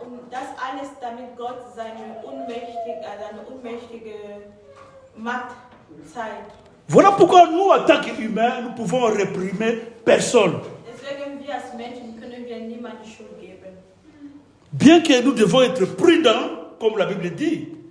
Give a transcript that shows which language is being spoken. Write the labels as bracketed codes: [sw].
[de] Das alles, damit Gott seine unmächtige Macht zeigt. [fr] Voilà pourquoi nous, en tant qu'humains, nous pouvons réprimer personne. [de] Deswegen wir als Menschen können wir niemandem Schuld geben. [fr] Bien que nous devons être prudents, comme la Bible dit.